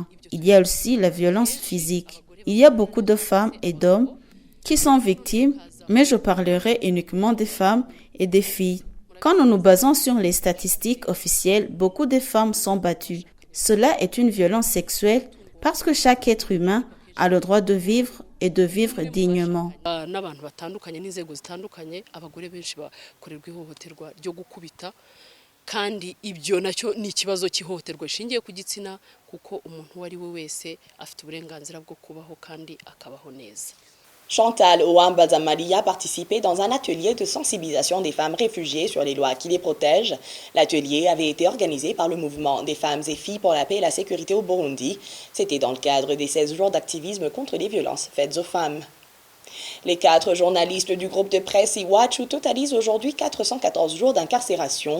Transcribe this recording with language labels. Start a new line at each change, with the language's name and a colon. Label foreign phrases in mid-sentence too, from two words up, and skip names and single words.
French: Il y a aussi la violence physique. Il y a beaucoup de femmes et d'hommes qui sont victimes, mais je parlerai uniquement des femmes et des filles. Quand nous nous basons sur les statistiques officielles, beaucoup de femmes sont battues. Cela est une violence sexuelle parce que chaque être humain a le droit de vivre et de vivre dignement.
Kinyarwanda: N'abantu batandukanye n'inzego zitandukanye abagore benshi bakorerwa ihohoterwa ryo gukubita kandi ibyo nacyo ni ikibazo cy'ihohoterwa rishingiye ku gitsina kuko umuntu uwo ari we wese afite uburenganzira bwo kubaho kandi akabaho neza.
French: Chantal Ouambazamalia participait dans un atelier de sensibilisation des femmes réfugiées sur les lois qui les protègent. L'atelier avait été organisé par le mouvement des femmes et filles pour la paix et la sécurité au Burundi. C'était dans le cadre des 16 jours d'activisme contre les violences faites aux femmes. Les 4 journalistes du groupe de presse Iwachu totalisent aujourd'hui 414 jours d'incarcération.